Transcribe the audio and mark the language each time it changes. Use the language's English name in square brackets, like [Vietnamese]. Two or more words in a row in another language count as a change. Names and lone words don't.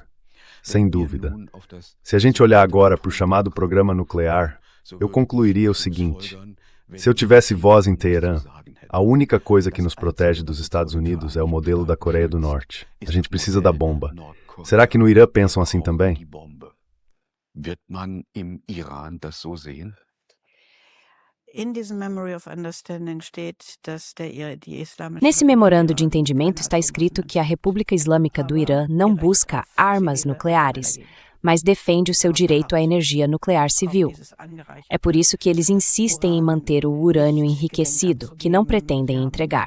[Portuguese] Sem dúvida. Se a gente olhar agora para o chamado programa nuclear, eu concluiria o seguinte: se eu tivesse voz em Teherã, a única coisa que nos protege dos Estados Unidos é o modelo da Coreia do Norte. A gente precisa da bomba. Será que no Irã pensam assim também? [German] Wird man im Iran das so sehen? [Portuguese] Nesse memorando de entendimento está escrito que a República Islâmica do Irã não busca armas nucleares, mas defende o seu direito à energia nuclear civil. É por isso que eles insistem em manter o urânio enriquecido, que não pretendem entregar.